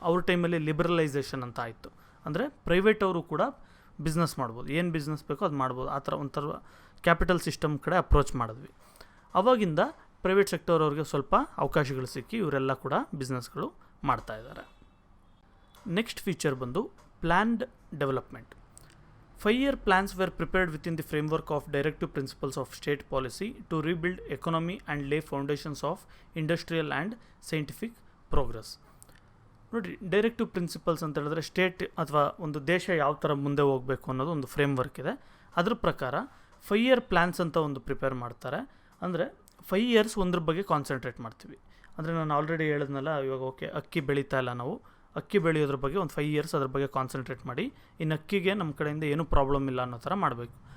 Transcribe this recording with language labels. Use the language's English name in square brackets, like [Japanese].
[Kannada] ಅವ್ರ ಟೈಮಲ್ಲಿ ಲಿಬರಲೈಸೇಷನ್ ಅಂತ ಆಯಿತು. ಅಂದರೆ ಪ್ರೈವೇಟ್ ಅವರು ಕೂಡ ಬಿಸ್ನೆಸ್ ಮಾಡ್ಬೋದು, ಏನು ಬಿಸ್ನೆಸ್ ಬೇಕೋ ಅದು ಮಾಡ್ಬೋದು. ಆ ಥರ ಒಂಥರ ಕ್ಯಾಪಿಟಲ್ ಸಿಸ್ಟಮ್ ಕಡೆ ಅಪ್ರೋಚ್ ಮಾಡಿದ್ವಿ. ಅವಾಗಿಂದ ಪ್ರೈವೇಟ್ ಸೆಕ್ಟರ್ ಅವ್ರಿಗೆ ಸ್ವಲ್ಪ ಅವಕಾಶಗಳು ಸಿಕ್ಕಿ ಇವರೆಲ್ಲ ಕೂಡ ಬಿಸ್ನೆಸ್ಗಳು ಮಾಡ್ತಾಯಿದ್ದಾರೆ. [English] Next feature ಬಂದು planned development. 5-year plans were prepared within the framework of directive principles of state policy to rebuild economy and lay foundations of industrial and scientific progress. [Kannada] ನೋಡಿರಿ, ಡೈರೆಕ್ಟಿವ್ ಪ್ರಿನ್ಸಿಪಲ್ಸ್ ಅಂತ ಹೇಳಿದ್ರೆ ಸ್ಟೇಟ್ ಅಥವಾ ಒಂದು ದೇಶ ಯಾವ ಥರ ಮುಂದೆ ಹೋಗಬೇಕು ಅನ್ನೋದು ಒಂದು ಫ್ರೇಮ್ವರ್ಕ್ ಇದೆ. ಅದ್ರ ಪ್ರಕಾರ 5-year plans ಅಂತ ಒಂದು ಪ್ರಿಪೇರ್ ಮಾಡ್ತಾರೆ. ಅಂದರೆ 5 years ಒಂದ್ರ ಬಗ್ಗೆ ಕಾನ್ಸಂಟ್ರೇಟ್ ಮಾಡ್ತೀವಿ. ಅಂದರೆ ನಾನು ಆಲ್ರೆಡಿ ಹೇಳಿದ್ನಲ್ಲ, ಇವಾಗ ಓಕೆ ಅಕ್ಕಿ ಬೆಳೀತಾ ಇಲ್ಲ, ನಾವು ಅಕ್ಕಿ ಬೆಳೆಯೋದ್ರ ಬಗ್ಗೆ ಒಂದು 5 years ಅದ್ರ ಬಗ್ಗೆ ಕಾನ್ಸಂಟ್ರೇಟ್ ಮಾಡಿ, ಇನ್ನು ಅಕ್ಕಿಗೆ ನಮ್ಮ ಕಡೆಯಿಂದ ಏನೂ ಪ್ರಾಬ್ಲಮ್ ಇಲ್ಲ ಅನ್ನೋ ಥರ ಮಾಡಬೇಕು.